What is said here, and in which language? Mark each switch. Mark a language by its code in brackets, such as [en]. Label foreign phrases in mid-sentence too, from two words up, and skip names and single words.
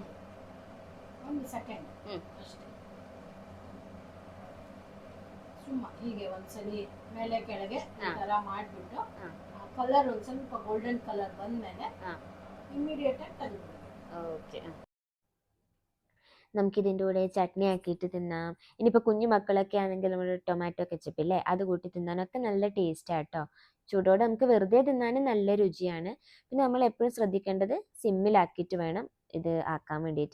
[kn] ಹೀಗೆ ಒಂದ್ಸಲಿ ಮೇಲೆ ಕೆಳಗೆ ಈ ತರ ಮಾಡ್ಬಿಟ್ಟು ಕಲರ್ ಒಂದ್ ಸ್ವಲ್ಪ [en] golden colour [kn] ಬಂದ್ಮೇಲೆ ಇಮಿಡಿಯೇಟ್ ಆಗಿ ತೆಗೆದ್ಬಿಡ್ಬೇಕು. [ml] ഓക്കെ. നമുക്കിതിൻ്റെ കൂടെ ചട്നി ആക്കിയിട്ട് തിന്നാം. ഇനിയിപ്പോൾ കുഞ്ഞു മക്കളൊക്കെ ആണെങ്കിൽ നമ്മൾ [en] tomato ketchup [ml] ഇല്ലേ, അത് കൂട്ടി തിന്നാനൊക്കെ നല്ല ടേസ്റ്റാണ് കേട്ടോ. ചൂടോടെ നമുക്ക് വെറുതെ തിന്നാനും നല്ല രുചിയാണ്. പിന്നെ നമ്മൾ എപ്പോഴും ശ്രദ്ധിക്കേണ്ടത് സിമ്മിലാക്കിയിട്ട് വേണം ഇത് ആക്കാൻ വേണ്ടിയിട്ട്.